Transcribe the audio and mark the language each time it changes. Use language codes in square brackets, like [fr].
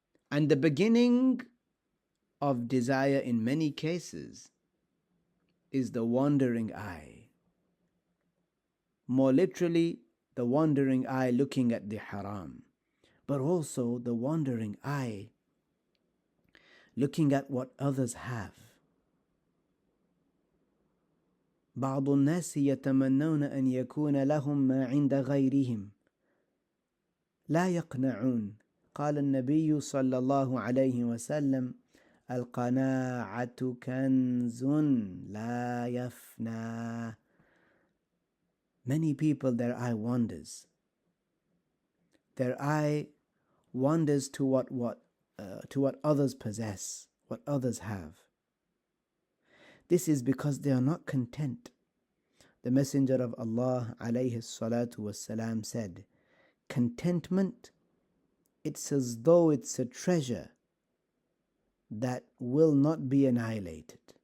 [en] And the beginning of desire in many cases is the wandering eye. More literally, the wandering eye looking at the haram, but also the wandering eye looking at what others have. [ar] بعض الناس يتمنون أن يكون لهم ما عند غيرهم لا يقنعون. قال النبي صلى الله عليه وسلم القناعة كنز لا يفنى. [en] Many people, their eye wanders. Their eye wanders to what others possess, what others have. This is because they are not content. The Messenger of Allah [ar] alayhi salatu wassalam [en] said, contentment, it's as though it's a treasure that will not be annihilated.